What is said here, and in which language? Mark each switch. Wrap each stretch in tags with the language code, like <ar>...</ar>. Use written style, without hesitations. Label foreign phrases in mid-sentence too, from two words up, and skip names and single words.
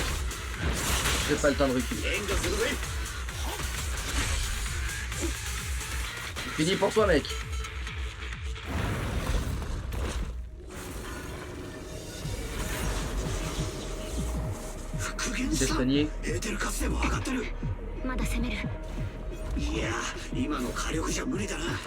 <fr>J'ai pas le temps de reculer. C'est fini pour toi mec. C'est soigné.</fr> <ja>まだ攻める。いや、今の火力じゃ無理だな。</ja>